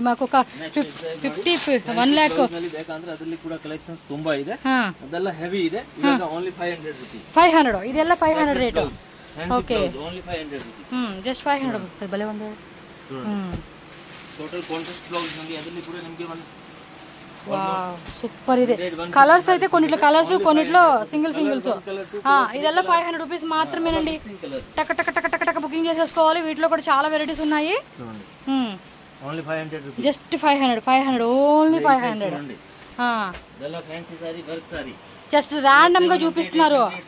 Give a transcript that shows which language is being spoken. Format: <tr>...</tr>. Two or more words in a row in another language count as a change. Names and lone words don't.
<te>మాకు ఒక 1 lakh 500.</te> <kn>ಇದೆಲ್ಲ 500 ರೇಟ್.</kn> <en>okay, just</en> <kn>500. ಭಲೇ ಒಂದು</kn> <en>total contrast blouse</en> <kn>ನಲ್ಲಿ ಅದರಲ್ಲಿ ಕೂಡ ನಮಗೆ</kn> <te>సూపర్. ఇది కలర్స్ అయితే కొన్నిట్లో కలర్స్, కొన్నిట్లో సింగిల్స్. ఇదెల్లా 500 రూపీస్ మాత్రమేనండి. టక టక టక టక టక బుకింగ్ చేసేసుకోవాలి. వీటిలో కూడా చాలా వెరైటీస్ ఉన్నాయి. జస్ట్ 500. ఓన్లీ 500.</te> <en>just random</en> <te>గా చూపిస్తున్నారు.</te>